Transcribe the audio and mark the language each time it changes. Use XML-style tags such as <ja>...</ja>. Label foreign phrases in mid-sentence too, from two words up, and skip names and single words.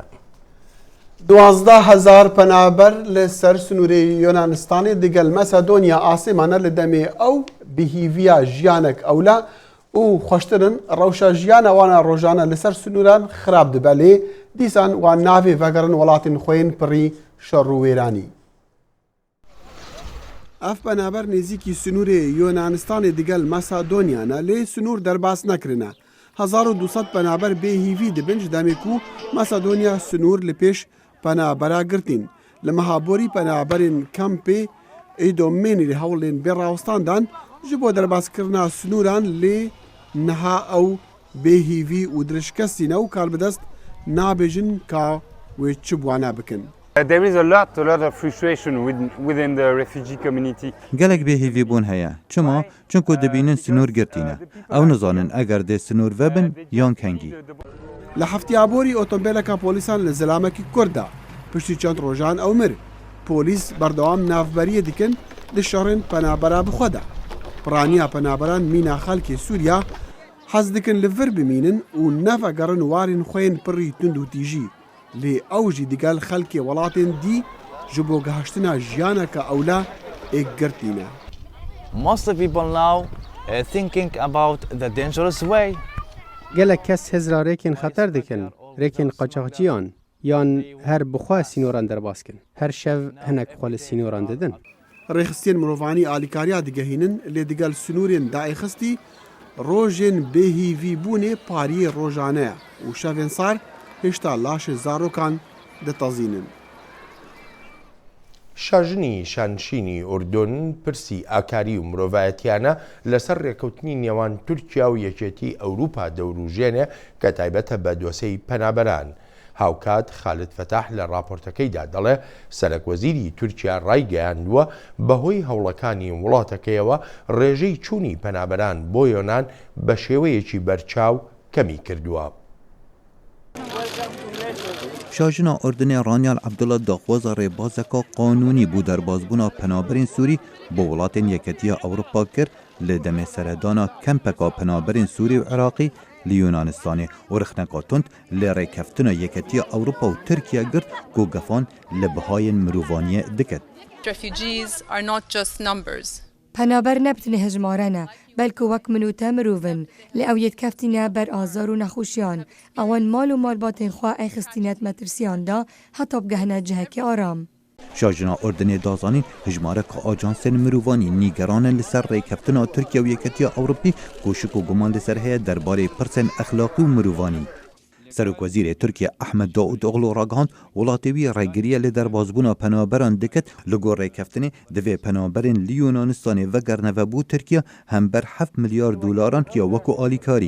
<ku>12,000 پەنابەر لە سەر سنوورەی یۆنانستانی دەگەل مەسەدۆنیا ئاسێمانە لە دەمێ ئەو بهیڤیا ژیانێک ئەولا و خۆشترن ڕەوشە ژیانە وانە ڕۆژانە لەسەر سنووران خراپ دەبە لێ دیسان وان ناوێ ڤەگەڕن وڵاتین خۆین پڕی شەڕ و وێرانی. ئەف پەنابەر نێزیکی سنوورێ یۆنانستانی دەگەل مەسەدۆنیانە لێ سنوور دەرباس نەکردە. 1200 پەنابەر بێهیڤی دەبن ji demê ku Masedonya سنوور li pêş penabera girtîn. Li mehaborî penaberên kampê Îdomênî hewlên bêrawestan dan ji bo derbaaskirina snûran lê niha ew bêhîvî û dirêjkestîne û karbidest nabêjin ka wê çi wane bikin.</ku> <en>There is a lot of frustration within the refugee community.</en> <ku>gelek bêhîvîbûn heye. Çima? Çunku dibînin snûr girtîne. Ew nizanin eger dê snûr vebin yan kengî. Li heftiyaborî otobêleka polîsan li Zilamekî Kurd da piştî çend rojan ew mir. Polîs berdewam navberiyê dikin li şerên penabera bixwe de. Piraniya penaberan mîna xelkê Sûriya hez dikin li vir bimînin û nevegerin warên xwe yên pirî tund û tîjî. Lê ew jî digel xelkê welatên dî ji bo gihiştina jiyaneka ewla ê girtîne.</ku> <en>Most of people now thinking about the dangerous way.</en> <ku>gelek kes hezra rêkên xeter dikin, rêkên qaçaxçiyan yan her bixwe sînoran derbas kin. Her şev hinek xwe li sînoran didin. Rêxistiyên mirovanî alîkariya digehînin lê digel snûrên daîxistî rojên bêhîvîbûnê pariyê rojane ye û şevên sar hêşta laşê zarokan ditezînin.</ku> <ckb>شاژنی شانشینی ئوردون پرسی ئاکاری و مرۆڤایەتیانە لەسەر ڕێکەوتنی نێوان تورکیا و یەکێتی ئەوروپا دەوروژێنێ کە تایبەتە بە دۆسەی پەنابەران. هاوکات خالد فتاح لە راپۆرتەکەیدا دەڵێ سەرۆکوەزیری تورکیا ڕایگەیاندووە بەهۆی هەوڵەکانی وڵاتەکەیەوە ڕێژەی چوونی پەنابەران بۆ یۆنان بە شێوەیەکی بەرچاو کەمی کردووە.</ckb> <ku>Şajina Ordinê Ranyal Ebdullah daxwaza rêbazeka qanûnî bû derbasbûna penaberên Sûrî bi welatên Yeketiya Ewropa kir li demê seredana kempeka penaberên Sûrî û Iraqî li Yunanistanê û rixneka tund lê rêkeftina Yeketiya Ewropa û Tirkiye girt ku gefan li bihayên mirovaniyê dikit.</ku> <en>Refugees are not just numbers.</en> <ku>پەنابەر نەبتنێ هەژمارەنە بەلکە وەک من و تە مرۆڤن لێ ئەو یەتکەفتینە بەر ئازار و نەخۆشیان ئەوان مال و مالباتên xwe ey xistinêt metirsiyan da heta bigehne cihekê aram. Şajina Ordinê dazanîn hejmareka ajansên mirovanî nîgeranin li ser rêkeftina Tirkiye û Yeketiya Ewropî koşik û guman li ser heye derbarê pirsên exlaqî û mirovanî. Serokvezîrê Tirkiye Ahmed Daûtoğlu ragihand welatê wî rêgiriya lê derbasbûna penaberan dikit li gor rêkeftinê divê penaberên li Yunanistanê vegerne vebû Tirkiye hember 7 milyar dolaran ya wekû alîkarî.</ku>